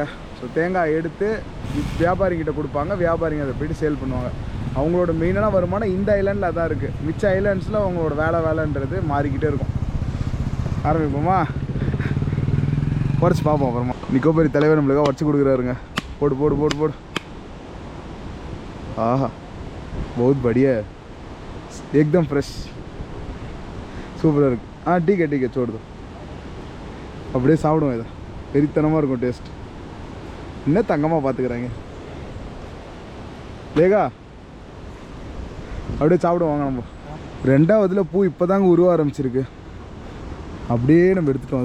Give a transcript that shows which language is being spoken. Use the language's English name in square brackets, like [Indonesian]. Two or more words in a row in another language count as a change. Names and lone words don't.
[Tamil] ஸோ தேங்காய் எடுத்து வியாபாரிங்கிட்ட கொடுப்பாங்க. வியாபாரிங்க அதை போய்ட்டு சேல் பண்ணுவாங்க. அவங்களோட மெயினான வருமானம் இந்த ஐலாண்டில் தான் இருக்குது. மிச்ச ஐலாண்ட்ஸில் அவங்களோட வேலைன்றது மாறிக்கிட்டே இருக்கும். ஆரம்பிப்போமா? உடச்சி பார்ப்போம் அப்புறமா. நிக்கோபாரி தலைவர் நம்மளுக்காக உடச்சி கொடுக்குறாருங்க. போடு. ஆஹா, [Hindi] बहुत बढ़िया है, एकदम फ्रेश, [Tamil] சூப்பராக இருக்குது. [Hindi] ठीक है छोड़ दो. [Tamil] அப்படியே சாப்பிடுவோம். இதை வெறித்தனமாக இருக்கும் டேஸ்ட். என்ன தங்கமாக பார்த்துக்கிறாங்க லேகா. அப்படியே சாப்பிடுவாங்க. நம்ம 2வதுல பூ இப்போ தாங்க உருவ ஆரம்பிச்சிருக்கு. அப்படியே நம்ம எடுத்துட்டோம்.